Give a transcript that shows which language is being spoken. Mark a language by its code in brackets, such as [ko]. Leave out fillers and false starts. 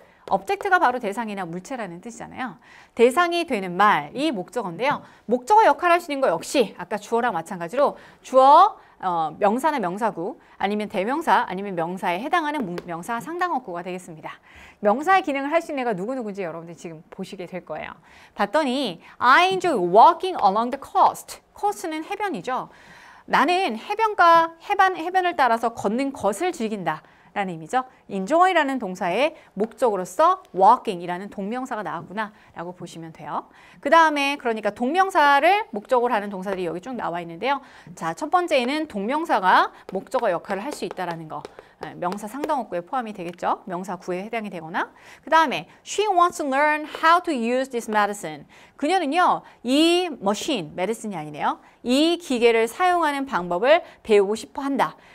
[ko] object가 바로 대상이나 물체라는 뜻이잖아요. 대상이 되는 말이 목적어인데요. 목적어 역할을 할 수 있는 거 역시 아까 주어랑 마찬가지로 주어, 명사나 명사구, 아니면 대명사, 아니면 명사에 해당하는 명사 상당어구가 되겠습니다. 명사의 기능을 할 수 있는 애가 누구누구인지 여러분들 지금 보시게 될 거예요. 봤더니 [en] I enjoy walking along the coast. [ko] coast는 해변이죠. 나는 해변을 따라서 걷는 것을 즐긴다. 라는 의미죠. enjoy라는 동사의 목적으로서 walking이라는 동명사가 나왔구나 라고 보시면 돼요. 그 다음에 그러니까 동명사를 목적으로 하는 동사들이 여기 쭉 나와 있는데요. 자, 첫 번째는 동명사가 목적어 역할을 할 수 있다라는 거. 명사 상당어구에 포함이 되겠죠. 명사 구에 해당이 되거나. 그 다음에 [en] she wants to learn how to use this medicine. [ko] 그녀는요. 이 medicine이 아니네요. 이 기계를 사용하는 방법을 배우고 싶어 한다.